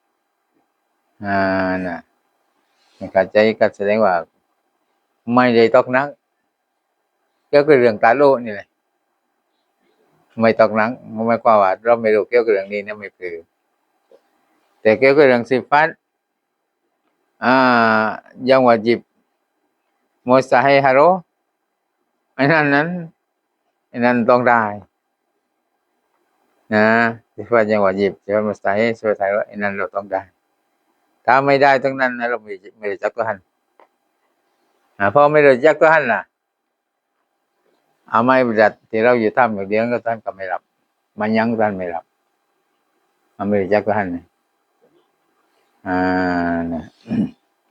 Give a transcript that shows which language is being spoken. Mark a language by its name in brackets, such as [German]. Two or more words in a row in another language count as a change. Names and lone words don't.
[Thai] มันเข้าใจก็แสดงว่าไม่ได้ตกหนักเกี่ยวกับเรื่องตาโลนี่แหละไม่ตกหนักหมายความว่าเราไม่รู้เกี่ยวกับเรื่องนี้นะไม่คือแต่เกี่ยวกับเรื่องสิฟัต [Malay] yang wajib mustahil [Thai] อันนั้นต้องได้สิฟัตยังวาญิบสิฟัตมุสตาฮิล สิฟัตอันนั้นเราต้องได้ถ้าไม่ได้ตรงนั้นเราไม่รู้จักตัวหันพอไม่รู้จักตัวหันล่ะอามัยบัดที่เราอยู่ทำอย่างเดียวก็ท่านก็ไม่รับมันยังท่านไม่รับไม่รู้จักตัวหันนะ